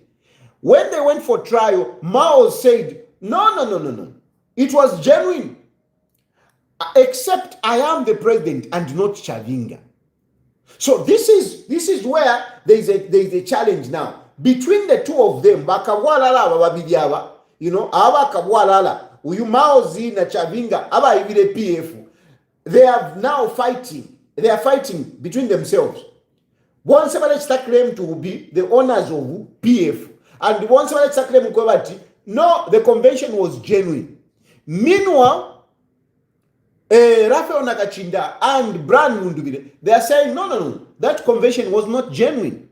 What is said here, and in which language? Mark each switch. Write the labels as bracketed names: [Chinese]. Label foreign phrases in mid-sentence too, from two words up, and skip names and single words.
[English] When they went for trial, Mao said, no. It was genuine, except I am the president and not Chavinga. So this is where there is a challenge now between the two of them. [Bemba] Uyu Maozi na Chavinga aba ibile PF. [English] They are now fighting. They are fighting between themselves. One separate claim to be the owners of PF, and one separate claim to no, the convention was genuine. Meanwhile, Rafael Nakachinda and Brian Mundubile, they are saying no, that convention was not genuine.